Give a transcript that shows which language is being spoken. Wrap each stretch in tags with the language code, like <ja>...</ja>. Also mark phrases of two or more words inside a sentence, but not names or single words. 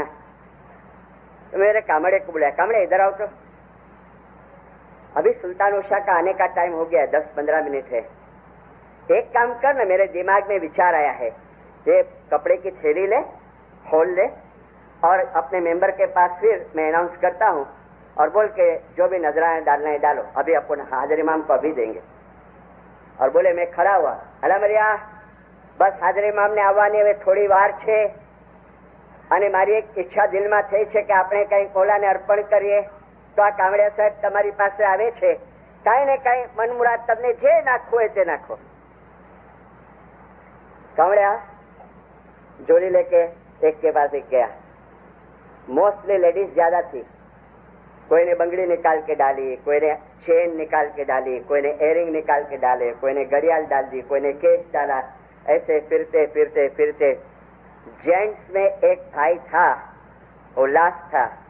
<ur>تو میرے کامڑے کو بلایا، کامڑے ادھر آؤ، تو ابھی سلطان موشا کا آنے کا ٹائم ہو گیا، 10-15 منٹ ہے، ایک کام کر نا، میرے دماغ میں وچار آیا ہے، یہ کپڑے کی تھیلی لے، کھول لے، اور اپنے ممبر کے پاس پھر میں اناؤنس کرتا ہوں، اور بول کے جو بھی نذرانے ڈالنا ہے ڈالو، ابھی اپنے حاضر امام کو ابھی دیں گے۔ اور بولے میں کھڑا ہوا، الحمدللہ</ur> <gu>બસ હાજરી મામને આવવાની હવે થોડી વાર છે, અને મારી એક ઈચ્છા દિલમાં થઈ છે કે આપણે કંઈક મોલાને અર્પણ કરીએ, તો આ કામડિયા સાહેબ તમારી પાસે આવે છે, કાંઈ ને કાંઈ મનમુરાદ તમને જે નાખવું હોય તે નાખો।</gu> <ur>کامڈیا جوڑی لے کے ایک کے پاس ایک گیا,</ur> <en>mostly ladies</en> <ur>زیادہ تھی، کوئی نے بنگڑی نکال کے ڈالی، کوئی نے چین نکال کے ڈالی، کوئی نے ایئرنگ نکال کے ڈالے، کوئی نے گھڑیال ڈال دی، کوئی نے کیس ڈالا. ایسے پھرتے پھرتے پھرتے جینٹس میں ایک بھائی تھا، وہ لاسٹ تھا.</ur>